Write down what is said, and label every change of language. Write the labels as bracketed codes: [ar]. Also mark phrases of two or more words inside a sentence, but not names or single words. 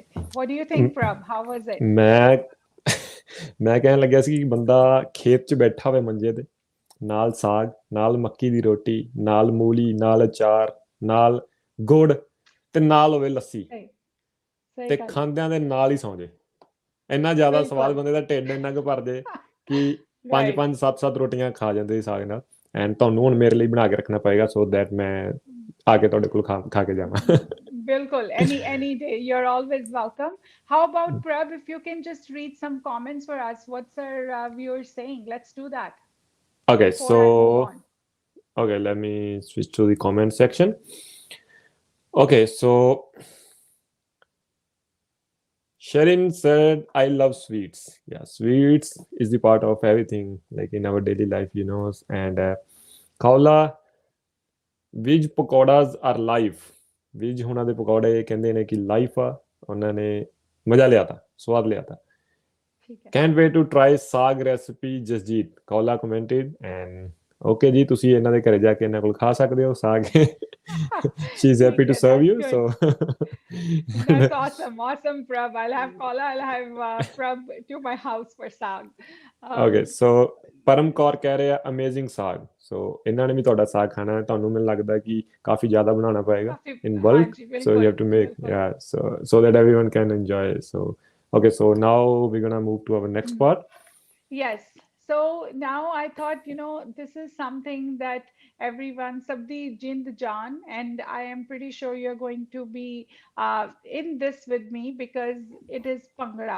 [en] What do you think, Prab? How was it? [pa] ਮੈਂ ਕਹਿਣ ਲੱਗਿਆ ਸੀ ਕਿ ਬੰਦਾ ਖੇਤ 'ਚ ਬੈਠਾ ਹੋਵੇ ਮੰਜੇ ਤੇ, ਨਾਲ ਸਾਗ, ਨਾਲ ਮੱਕੀ ਦੀ ਰੋਟੀ, ਨਾਲ ਮੂਲੀ, ਨਾਲ ਅਚਾਰ, ਨਾਲ ਗੁੜ ਤੇ ਨਾਲ ਹੋਵੇ ਲੱਸੀ ਸਹੀ ਤੇ ਗੱਲ। ਖਾਂਦਿਆਂ ਦੇ ਨਾਲ ਹੀ ਸੌਂ ਜੇ। ਇੰਨਾ ਜ਼ਿਆਦਾ ਬਿਲਕੁਲ। ਸਵਾਦ, ਬੰਦੇ ਦਾ ਢਿੱਡ ਇੰਨਾ ਕੁ ਭਰ ਜੇ ਕਿ 5-5 7-7 ਰੋਟੀਆਂ ਖਾ ਜਾਂਦੇ ਸੀ ਸਾਗ ਨਾਲ। ਐਂਡ ਤੁਹਾਨੂੰ ਹੁਣ ਮੇਰੇ ਲਈ ਬਣਾ ਕੇ ਰੱਖਣਾ ਪਏਗਾ [en] so that [pa] ਮੈਂ ਆ ਕੇ ਤੁਹਾਡੇ ਕੋਲ ਖਾ ਕੇ ਜਾਵਾਂ। [en] Bilkul, any day. You're always welcome. How about Prab, if you can just read some comments for us. What's our viewers saying? Let's do that. Okay, Before I move on. okay, let me switch to the comment section. Okay, so Sherin said, I love sweets. Yeah, sweets is the part of everything, like in our daily life, you know. And Kaula, Vij pakoras are life. [pa] ਵਿਜ ਉਹਨਾਂ ਦੇ ਪਕੌੜੇ ਕਹਿੰਦੇ ਨੇ ਕਿ ਲਾਈਫ ਆ, ਉਹਨਾਂ ਨੇ ਮਜ਼ਾ ਲਿਆ ਤਾ, ਸਵਾਦ ਲਿਆ ਤਾ। [en] Can't wait to try ਸਾਗ recipe, Jasjeet. [pa] Kaula [en] commented, and okay [pa] ਜੀ, ਤੁਸੀਂ ਇਹਨਾਂ ਦੇ ਘਰੇ ਜਾ ਕੇ ਇਹਨਾਂ ਕੋਲ ਖਾ ਸਕਦੇ ਹੋ ਸਾਗ। [en] She's happy to serve you. So that's awesome, Prab. I'll have Kaula, I'll have Prab to my house for saag. Okay, so [pa] ਪਰਮ ਕੌਰ ਕਹਿ ਰਿਹਾ amazing ਸਾਗ। So ਇਹਨਾਂ ਨੇ ਵੀ ਤੁਹਾਡਾ ਸਾਗ ਖਾਣਾ ਹੈ, ਤੁਹਾਨੂੰ ਮੈਨੂੰ ਲੱਗਦਾ ਕਿ ਕਾਫੀ ਜ਼ਿਆਦਾ ਬਣਾਉਣਾ ਪਏਗਾ [en] in bulk, so you have to make, yeah, so that everyone can enjoy it. So okay, so now we're gonna move to our next part. Yes. So now I thought, this is something that everyone, [pa] ਸਭ ਦੀ ਜਿੰਦ ਜਾਨ, [en] and I am pretty sure you're going to be in this with me because it is Bhangra.